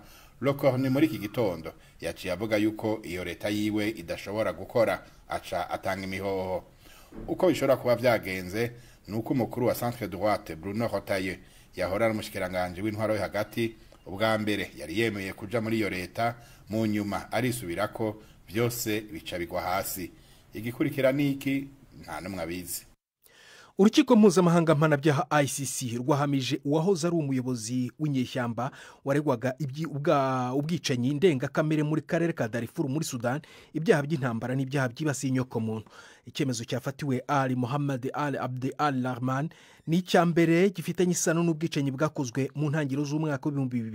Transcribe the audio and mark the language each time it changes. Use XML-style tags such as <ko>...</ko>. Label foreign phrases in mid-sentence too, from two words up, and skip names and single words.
<rn>Lecornu muri iki gitondo yaciye avuga yuko iyo leta yiwe idashobora gukora, aca atanga imihoho. Uko bishobora kuba vyagenze nuko umukuru wa</rn> <fr>centre droite</fr> <rn>Bruno Retailleau yahora n'umushikiranganje w'intwaro yo hagati ubwa mbere yari yemeye kuja muri iyo leta, mu nyuma arisubirako byose bica bigwa hasi. Igikurikira niki nta numwe abizi.</rn> <rw>Urukiko mpuzamahanga mpanabyaha ICC rwahamije uwahoze ari umuyobozi w'inyeshyamba waregwaga ubwicanyi ndengakamere muri karere ka Darfur muri Sudan, ibyaha by'intambara n'ibyaha byibasiye inyokomuntu. Icyemezo cyafatiwe Ali Mohamed Ali Abdul Rahman ni icyambere gifitanye isano n'ubwicanyi bwakozwe mu ntangiriro z'umwaka w'2000.</rw>